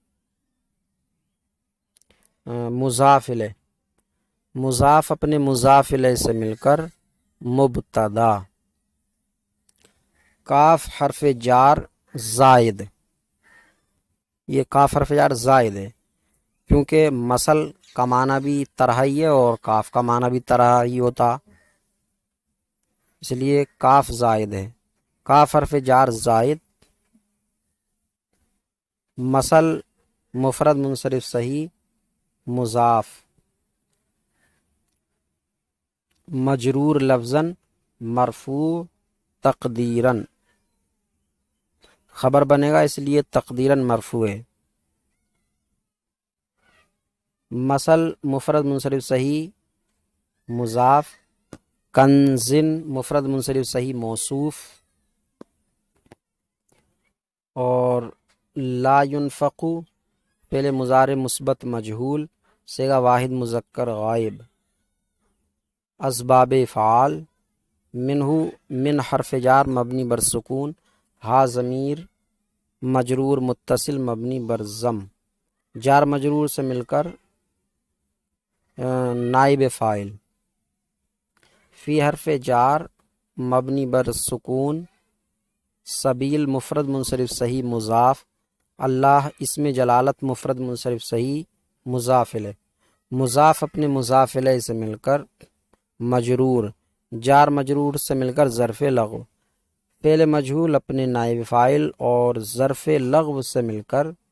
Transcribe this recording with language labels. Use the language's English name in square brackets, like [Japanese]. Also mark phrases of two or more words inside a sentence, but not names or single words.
[Urdu] مضاف الیہ، مضاف اپنے مضاف الیہ سے مل کر مبتدا، کاف حرف جار زائد، یہ کاف حرف جار زائد ہے کیونکہ مثل کا معنی بھی طرح ہی ہے اور کاف کا معنی بھی طرح ہی ہوتا، اس لیے کاف زائد ہے، کاف حرف جار زائد، مثل مفرد منصرف صحیح مضاف، مجرور لفظاً مرفوع تقدیراً، خبر بنے گا اس لیے تقدیراً مرفوع ہے۔ مثل مفرد منصرف صحیح مضاف، کنزن مفرد منصرف صحیح موصوف، اور [Arabic] لا ينفق [Urdu] فعل مضارع مثبت مجہول، صیغہ واحد مذکر غائب۔ اسباب افعال، منہ من حرف جار مبنی بر سکون، ہا ضمیر مجرور متصل مبنی بر ضم، جار مجرور سے مل کر نائب فاعل۔ فی حرف جار مبنی بر سکون، سبیل مفرد منصرف صحیح مضاف، اللہ اسم جلالت مفرد منصرف صحیح مضاف الیہ، مضاف اپنے مضاف الیہ سے مل کر مجرور، جار مجرور سے مل کر ظرف لغو، فعل مجہول اپنے نائب فاعل اور ظرف لغو سے مل کر